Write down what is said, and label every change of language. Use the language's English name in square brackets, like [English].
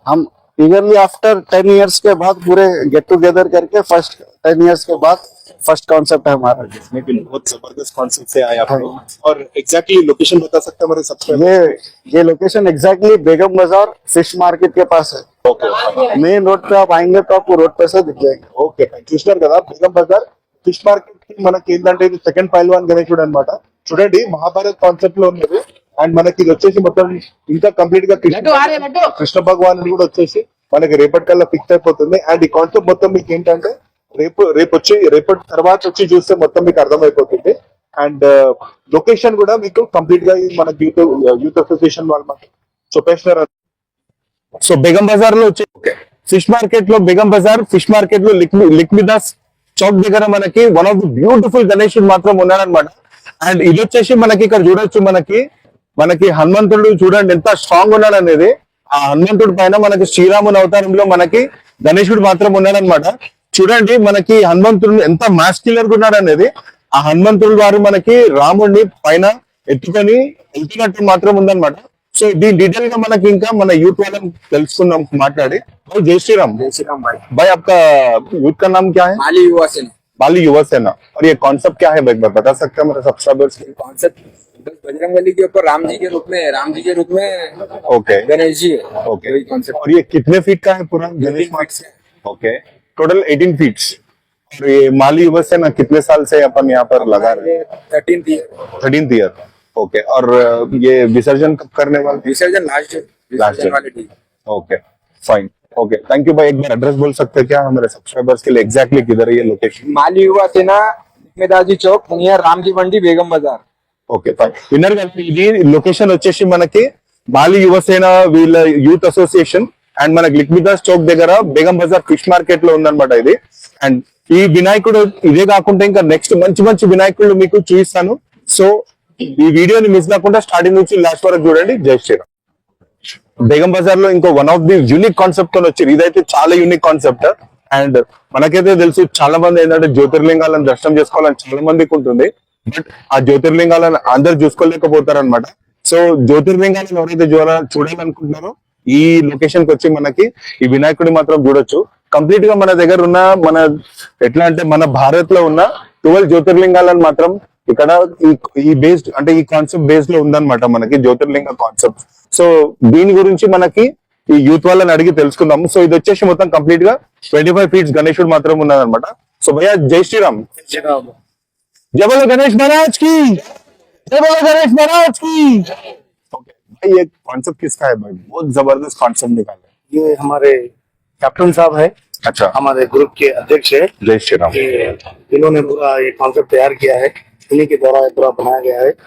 [Hindi] हम ईगरली after 10 years के बाद पूरे गेट टुगेदर करके फर्स्ट 10 इयर्स के बाद फर्स्ट कॉन्सेप्ट है हमारा। बहुत जबरदस्त कॉन्सेप्ट से आए आप लोग। और एग्जैक्टली लोकेशन बता सकते हैं हमारे सब्सक्राइबर? ये लोकेशन एग्जैक्टली बेगम बाजार फिश मार्केट के पास है। ओके। मेन रोड पे आप आएंगे तो आपको रोड पे से दिख जाएंगे। [Telugu] ఓకే చూసినారు కదా బేగం బజార్ ఫిష్ మార్కెట్ కి మనకి ఏంటంటే ఇది సెకండ్ పైల్వాన్ గణేశుడు అన్నమాట. చూడండి మహాభారత్ కాన్సెప్ట్ లో ఉన్నది. అండ్ మనకి ఇది వచ్చేసి మొత్తం ఇంకా కంప్లీట్ గా కృష్ణ భగవాన్ కూడా వచ్చేసి మనకి రేపటి కల్లా ఫిక్స్ అయిపోతుంది. అండ్ ఈ కాన్సెప్ట్ మొత్తం మీకు ఏంటంటే రేపటి తర్వాత వచ్చి చూస్తే మొత్తం మీకు అర్థమైపోతుంది. అండ్ లొకేషన్ కూడా మీకు కంప్లీట్ గా మనకి యూత్ అసోసియేషన్ వాళ్ళు మనకి చెప్పేసినారు. సో బేగం బజార్ లో వచ్చి ఫిష్ మార్కెట్ లో బేగం బజార్ ఫిష్ మార్కెట్ లో లిక్మిదాస్ చౌక్ దగ్గర మనకి వన్ ఆఫ్ ది బ్యూటిఫుల్ గణేశుడు మాత్రం ఉన్నాడనమాట. అండ్ ఇది వచ్చేసి మనకి ఇక్కడ చూడొచ్చు, మనకి హనుమంతుడు చూడండి ఎంత స్ట్రాంగ్ ఉన్నాడు అనేది. ఆ హనుమంతుడి పైన మనకి శ్రీరాముని అవతారంలో మనకి గణేశుడు మాత్రం ఉన్నాడనమాట. చూడండి మనకి హనుమంతుడు ఎంత మాస్క్యులర్ గా ఉన్నాడు అనేది. ఆ హనుమంతుడు వారు మనకి రాముడిని పైన ఎత్తుకొని వెళ్తున్నట్టు మాత్రం ఉందన్నమాట. సో దీని డీటెయిల్ గా మనకి ఇంకా మన యూత్ వాళ్ళని తెలుసుకుందాం మాట్లాడి. [Hindi] जय श्री राम। जय श्री राम भाई। भाई आपका यूथ का नाम क्या है? माली युवा सेना। बाली युवा सेना। और ये कॉन्सेप्ट क्या है एक बार बता सकते हैं मेरे सब्सक्राइबर्स के? कॉन्सेप्ट बजरंगबली के ऊपर राम जी के रूप में ओके गणेश जी है। ओके। वही कॉन्सेप्ट। और ये कितने फीट का है पूरा गणेश? 18 फीट से। Okay, total 18 feats. और ये माली युवा सेना कितने साल से अपन यहाँ पर लगा रहे हैं? 13th year. ओके। और ये विसर्जन कब करने वाले? विसर्जन लास्ट [English] Last [Hindi] वाले दिन। Okay fine. Okay, thank you भाई। एक बार एड्रेस बोल सकते हैं क्या हमारे सब्सक्राइबर्स के लिए एग्जैक्टली किधर है ये लोकेशन? माली युवा सेना मेदाजी चौक नियर राम की मंडी बेगम बाजार। [Telugu] Okay fine. విన్నర్ గారు, ఇది లొకేషన్ వచ్చేసి మనకి బాలి యువసేన వీళ్ళ యూత్ అసోసియేషన్ అండ్ మనకి లిక్మిదాస్ చౌక్ దగ్గర బేగం బజార్ ఫిష్ మార్కెట్ లో ఉందన్నమాట ఇది. అండ్ ఈ వినాయకుడు ఇదే కాకుండా ఇంకా నెక్స్ట్ మంచి మంచి వినాయకుడు మీకు చూపిస్తాను. సో ఈ వీడియోని మిస్ కాకుండా స్టార్టింగ్ నుంచి లాస్ట్ వరకు చూడండి. జై శ్రీరామ్. బేగం బజార్ లో ఇంకో one of the unique concept తో వచ్చారు. ఇదైతే చాలా యూనిక్ కాన్సెప్ట్. అండ్ మనకైతే తెలుసు చాలా మంది ఏంటంటే జ్యోతిర్లింగాలను దర్శనం చేసుకోవాలని చాలా మందికి ఉంటుంది. బట్ ఆ జ్యోతిర్లింగాలను అందరు చూసుకోలేకపోతారు అనమాట. సో జ్యోతిర్లింగాలను ఎవరైతే చూడాలనుకుంటున్నారో ఈ లొకేషన్ కి వచ్చి మనకి ఈ వినాయకుడి మాత్రం చూడొచ్చు. కంప్లీట్ గా మన దగ్గర ఉన్న ఎట్లా అంటే మన భారత్ లో ఉన్న 12 జ్యోతిర్లింగాలను మాత్రం ఇక్కడ ఈ బేస్డ్ అంటే ఈ కాన్సెప్ట్ బేస్డ్ లో ఉందన్నమాట మనకి జ్యోతిర్లింగ కాన్సెప్ట్. సో దీని గురించి మనకి ఈ యూత్ వాళ్ళని అడిగి తెలుసుకుందాము. సో ఇది వచ్చేసి మొత్తం కంప్లీట్ గా 25 ఫీట్స్ గణేశుడు మాత్రం ఉన్నదన్నమాట. సో భయ్యా జై శ్రీరామ్. [Hindi] जय बोलो गणेश महाराज की, जय बोलो गणेश महाराज की। ओके भाई, ये कॉन्सेप्ट किसका है भाई? बहुत जबरदस्त कॉन्सेप्ट निकाला है। ये हमारे कैप्टन साहब है, अच्छा, हमारे ग्रुप के अध्यक्ष है। जय श्री राम। इन्होंने पूरा ये कॉन्सेप्ट तैयार किया है, इन्हीं के द्वारा ये पूरा बनाया गया है।